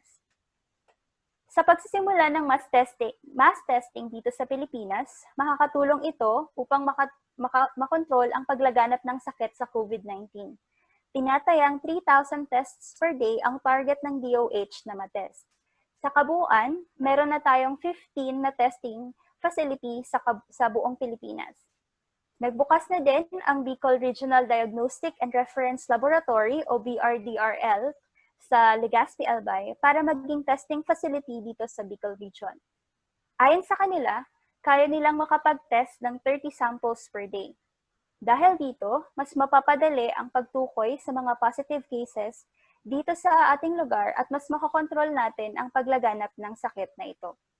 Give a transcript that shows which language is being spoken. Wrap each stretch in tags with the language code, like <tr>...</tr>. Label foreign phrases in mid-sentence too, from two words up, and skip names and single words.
<tl>Sa pagsisimula ng</tl> <en>mass testing</en> <tl>dito sa Pilipinas, makakatulong ito upang makontrol ang paglaganap ng sakit sa COVID-19. Tinatayang 3,000</tl> <en>tests per day</en> <tl>ang target ng DOH na matest. Sa kabuuan, meron na tayong 15 na</tl> <en>testing facility</en> <tl>sa buong Pilipinas. Nagbukas na din ang Bicol Regional Diagnostic and Reference Laboratory o BRDRL sa Legazpi, Albay para maging</tl> <en>testing facility</en> <tl>dito sa Bicol Region. Ayon sa kanila, kaya nilang makapag-test ng 30</tl> <en>samples per day.</en> <tl>Dahil dito, mas mapapadali ang pagtukoy sa mga</tl> <en>positive cases</en> <tl>dito sa ating lugar at mas makakontrol natin ang paglaganap ng sakit na ito.</tl>